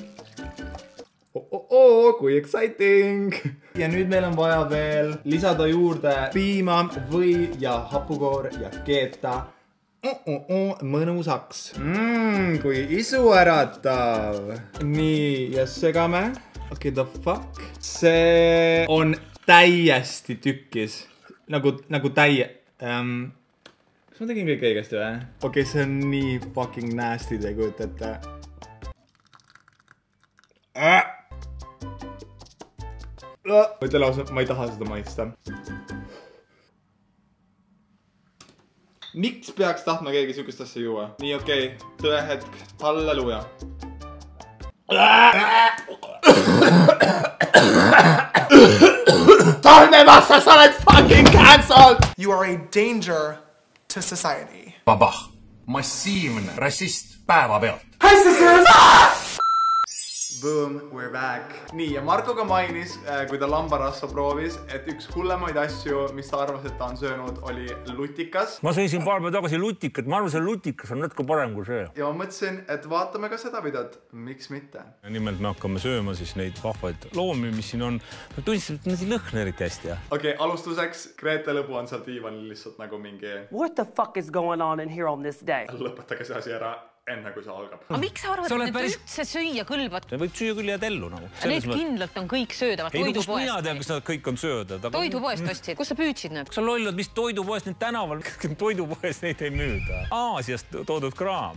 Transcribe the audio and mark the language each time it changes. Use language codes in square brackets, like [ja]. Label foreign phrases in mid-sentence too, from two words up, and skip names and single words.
[et] Kui exciting! Ja nüüd meil on vaja veel lisada juurde piima või ja hapukoor ja keeta. Mõnusaks. Kui isuäratav. Nii, ja segame. Okei, [en] the fuck. [et] See on täiesti tükkis. Nagu täie... Kas ma tegin kõik õigesti või? Okei, see on nii [en] fucking nasty, [et] te kujutate. Ma ütlen lausa, ma ei taha seda maitsta. Miks peaks tahtma keegi sükust asja juua? Nii, okei. Tõehetk. Halleluja. Salme Massa, sa oled [en] fucking cancelled! You are a danger to society. Babah. [et] Massiivne rassist päevapealt. [en] Hi, sisters! Boom, we're back. [et] Nii, ja Marko ka mainis, kui ta lambarasva proovis, et üks hullemaid asju, mis ta arvas, et ta on söönud, oli lutikas. Ma sõin siin paar päeva tagasi lutikat. Ma arvan, see lutikas on natuke parem kui see. Ja ma mõtlesin, et vaatame ka seda videot. Miks mitte? Nimelt me hakkame sööma siis neid vahvaid loomi, mis siin on. Ma tunnistan, et nad ei lõhne eriti hästi. Okei, alustuseks Grete Lõbu on seal diivanil lihtsalt nagu mingi... [en] What the fuck is going on in here on this day? [et] Lõpetage see asi ära. enne kui see algab. Aga miks sa arvad, et üldse süüa kõlbad? Võib süüa küll jääd ellu nagu. Need kindlalt on kõik söödavad toidupoest. Mina tean, kas nad kõik on söödad. Toidupoest ostsid. Kus sa püüdsid need? Kas sa lollad, mis toidupoest nüüd tänaval? Toidupoest neid ei müüda. Aasiast toodud kraam.